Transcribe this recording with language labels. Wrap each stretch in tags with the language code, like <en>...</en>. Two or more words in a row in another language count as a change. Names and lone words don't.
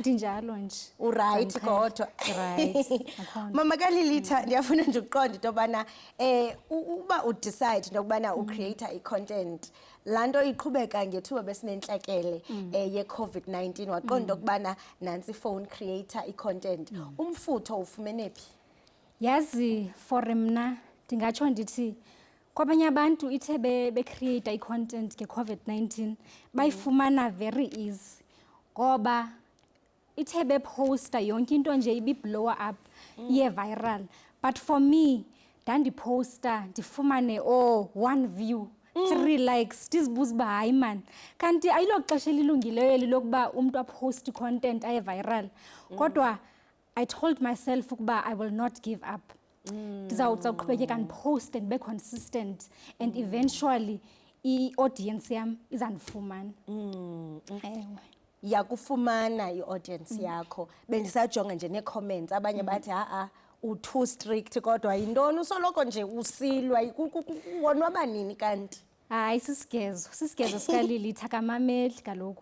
<xh>Ndinjalo nje. Uright kodwa. Right. Mama kaLilitha ndiyafuna nje ukuqonda into yobana uba udecide into yokubana ucreate i-content laa nto iqhubeka ngethuba besinentlekele ye-COVID-19 waqonda ukubana nantsi</xh> <en>phone creator</en> <xh>i-content. Umfutho ufumene phi? Yazi for mna ndingatsho ndithi kwabanye abantu ithe becreate i-content nge-COVID-19 bayifumana</xh> <en>very easy</en> <xh>ngoba ithe beposta yonke into nje ibiblower up iye viral.</xh> <en>But for me</en> <xh>ndandiposta ndifumane 1 view 3 likes ndizibuza uba hayi man kanti ayilo xesha elilungileyo eli lokuba umntu apost i-content aye viral. Kodwa</xh> <en>I told myself</en> <xh>ukuba</xh> <en>I will not give up.</en> <xh>Ndizawuqhubekeka ndiposte ndibe consistent</xh> <en>and eventually</en> <xh>i-audience yam izandifumana. Ewe. Yakufumana i-audience yakho. Bendisajonga nje nee-comments abanye bathi</xh> <en>u-too strict</en> <xh>kodwa yintoni usoloko nje usilwa wonwaba nini kanti? Hayi sisigezo sikaLilitha kamameli kaloku.</xh>